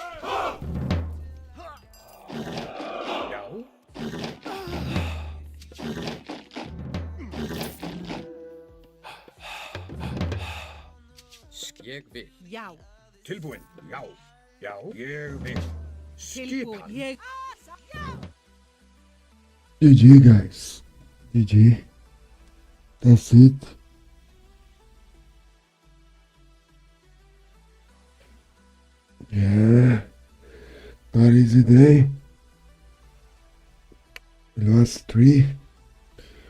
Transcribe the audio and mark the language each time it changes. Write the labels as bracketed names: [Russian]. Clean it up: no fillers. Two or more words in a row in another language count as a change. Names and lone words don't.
[Icelandic] Já. Ég vil. Já. Tilbúin. Já. Já. Ég vil. Tilbúin. Skipan. Ég. [English] GG, guys. GG. That's it. Yeah. Not easy day. We lost 3.